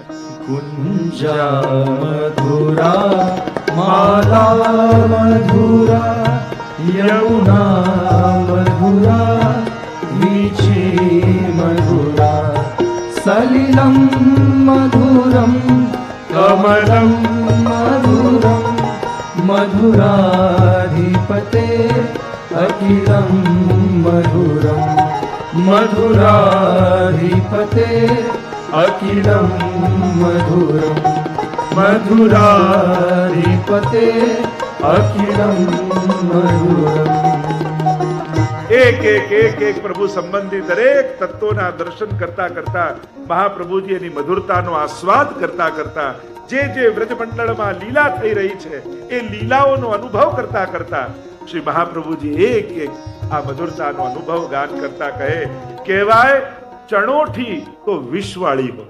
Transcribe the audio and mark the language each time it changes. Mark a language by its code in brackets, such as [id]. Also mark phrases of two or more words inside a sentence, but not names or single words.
[sa] કુંજા મધુરા માલા મધુરા યમુના મધુરા વીચી મધુરા સલિલમ મધુરમ કમલમ મધુરમ મધુરાધિપતે અખિલમ મધુરમ મધુરાધિપતે અખિલમ મધુરમ મધુરાધિપતે અખિલમ મધુરમ. [gu] એક એક એક એક પ્રભુ સંબંધી દરેક તત્વોના દર્શન કરતા કરતા મહાપ્રભુજી એની મધુરતાનો આસ્વાદ કરતા કરતા જે વ્રજમંડળમાં લીલા થઈ રહી છે એ લીલાઓનો અનુભવ કરતા કરતા શ્રી મહાપ્રભુજી એક એક આ મધુરતાનો અનુભવ ગાન કરતા કહે, કહેવાય ચણોઠી તો વિષવાળી હોય.